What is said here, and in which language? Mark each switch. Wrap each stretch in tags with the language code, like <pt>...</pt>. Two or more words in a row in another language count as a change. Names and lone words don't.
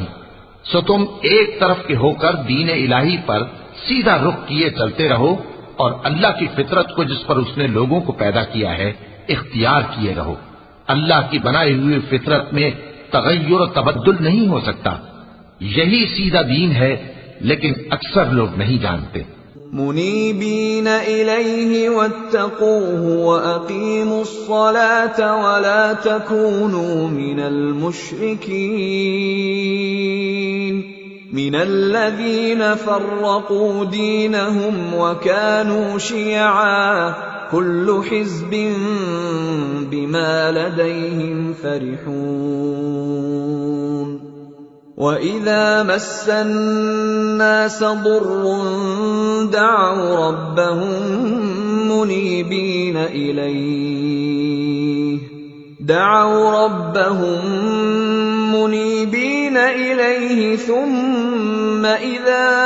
<ur>سو تم ایک طرف کے ہو کر دین الٰہی پر سیدھا رخ کیے چلتے رہو اور اللہ کی فطرت کو جس پر اس نے لوگوں کو پیدا کیا ہے اختیار کیے رہو. اللہ کی بنائی ہوئی فطرت میں تغیر اور تبدل نہیں ہو سکتا. یہی سیدھا دین ہے، لیکن اکثر لوگ نہیں جانتے.</ur> <ar>منيبين إليه واتقوه وأقيموا الصلاة ولا تكونوا من المشركين من الذين فرقوا دينهم وكانوا شيعا كل حزب بما لديهم فرحون. وَإِذَا مَسَّ النَّاسَ ضُرٌّ دَعَوْا رَبَّهُم مُنِيبِينَ إِلَيْهِ ثُمَّ إِذَا</ar>